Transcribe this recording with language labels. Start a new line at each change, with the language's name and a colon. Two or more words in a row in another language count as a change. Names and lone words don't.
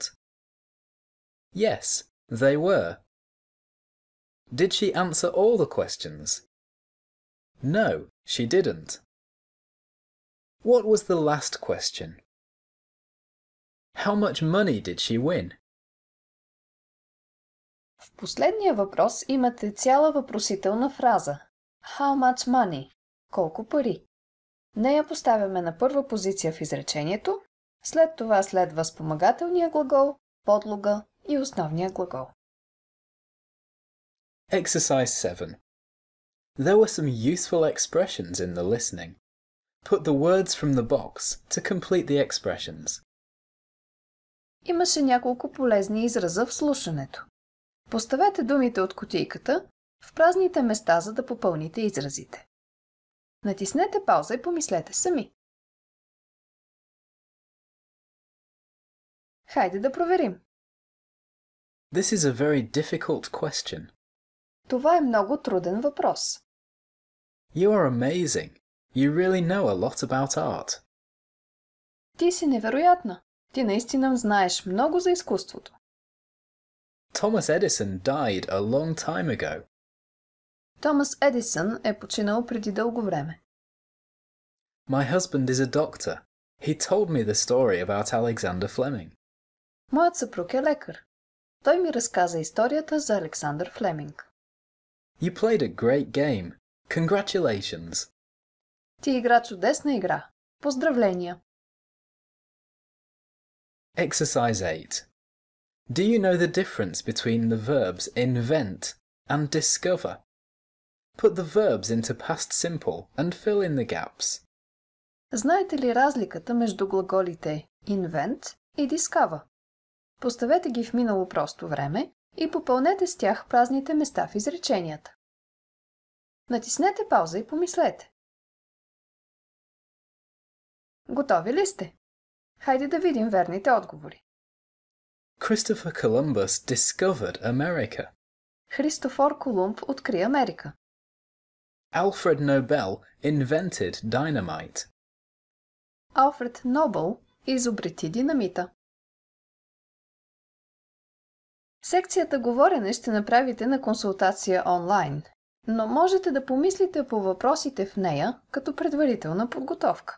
English: Yes, they were. Did she answer all the questions? No, she didn't. What was the last question? How much money did she win?
Bulgarian: В последния въпрос имате цяла въпросителна фраза.
English: How much money?
Bulgarian: Колко пари? Нея поставяме на първа позиция в изречението, след това следва спомагателния глагол, подлога и основния глагол.
English: Exercise 7. There were some useful expressions in the listening. Put the words from the box to complete the expressions.
Bulgarian: Имаше няколко полезни израза в слушането. Поставете думите от кутийката в празните места, за да попълните изразите. Натиснете пауза и помислете сами. Хайде да проверим.
English: This is a very difficult question.
Bulgarian: Това е много труден въпрос.
English: You are amazing. You really know a lot about art.
Bulgarian: Ти си невероятна. Ти наистина знаеш много за изкуството.
English: Thomas Edison died a long time ago.
Bulgarian: Томас Едисън е починал преди дълго време.
English: My husband is a doctor. He told me the story about Alexander Fleming.
Bulgarian: Моят съпруг е лекар. Той ми разказа историята за Александър Флеминг.
English: You played a great game. Congratulations.
Bulgarian: Ти игра чудесна игра. Поздравления!
English: Exercise 8. Do you know the difference between the verbs invent and discover? Put the verbs into past simple and fill in the gaps.
Bulgarian: Знаете ли разликата между глаголите invent и discover? Поставете ги в минало просто време и попълнете с тях празните места в изреченията. Натиснете пауза и помислете. Готови ли сте? Хайде да видим верните отговори.
English: Christopher Columbus discovered America.
Bulgarian: Христофор Колумб откри Америка.
English: Alfred Nobel invented dynamite.
Bulgarian: Алфред Нобъл изобрети динамита. Секцията говорене ще направите на консултация онлайн, но можете да помислите по въпросите в нея като предварителна подготовка.